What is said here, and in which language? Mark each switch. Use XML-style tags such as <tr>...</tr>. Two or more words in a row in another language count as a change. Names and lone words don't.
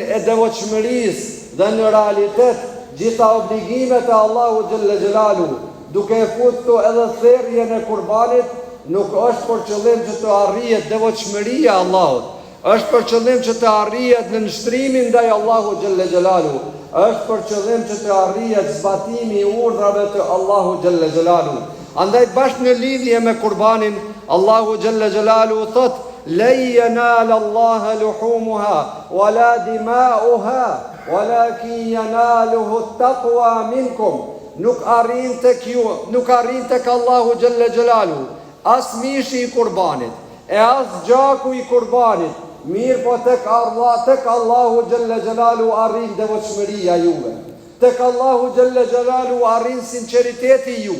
<sq>e devotshmërisë dhe në realitet gjitha obligimet e Allahu</sq> <ar>جل جلاله,</ar> <sq>duke e futur edhe therrjen e kurbanit, nuk është për qëllim që të arrihet devotshmëria e Allahut, është për qëllim që të arrihet në nështrimin ndaj Allahu</sq> <ar>جل جلاله,</ar> <sq>është për qëllim që të arrihet zbatimi i urdhrave të Allahu</sq> <ar>جل جلاله.</ar> <sq>Andaj bashkë në lidhje me kurbanin, Allahu</sq> <ar>جل جلاله</ar> <sq>thot:</sq> <ar>"لن ينال الله لحومها ولا دماؤها ولكن يناله التقوى منكم."</ar> <sq>Nuk arrin tek ju, nuk arrin tek Allahu</sq> <ar>جل جلاله</ar> <sq>as mishi I kurbanit, e as gjaku I kurbanit, mirë po tek Allahu</sq> <ar>جل جلاله</ar> <sq>arrin devotshmëria juve. Tek Allahu</sq> <ar>جل جلاله</ar> <sq>arrin sinceriteti ju.</sq>